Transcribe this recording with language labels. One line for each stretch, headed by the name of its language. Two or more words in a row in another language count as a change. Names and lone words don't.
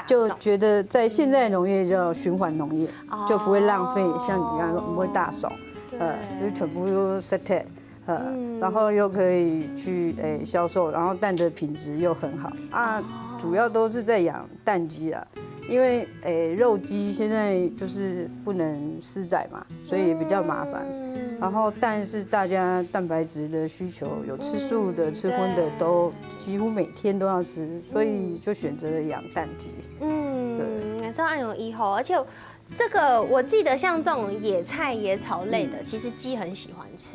Chinese: 就覺得在現在農業叫循環農業，就不會浪費，像你剛剛說不會大掃，就全部都 set，然後又可以去銷售，然後蛋的品質又很好主要都是在養蛋雞啊。因為肉雞現在就是不能施宰嘛，所以也比較麻煩。然后蛋是大家蛋白质的需求，有吃素的、吃荤的都几乎每天都要吃，所以就选择了养蛋鸡。对，这样有一吼，而且这个我记得像这种野菜、野草类的，其实鸡很喜欢吃。